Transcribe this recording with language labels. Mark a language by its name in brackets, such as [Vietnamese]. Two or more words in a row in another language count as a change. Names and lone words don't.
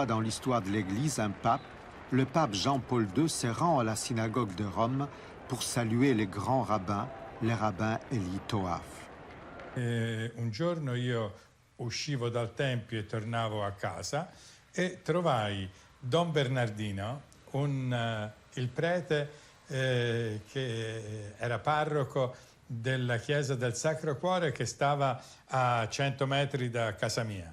[French] dans l'histoire de l'Église, un pape, le pape Jean-Paul II, se rend à la synagogue de Rome pour saluer les grands rabbins, les rabbins Eli Toaf. [Italian] Un giorno io uscivo dal tempio e tornavo a casa e trovai Don Bernardino, il prete che era parroco della chiesa del Sacro Cuore che stava a 100 metri da casa mia.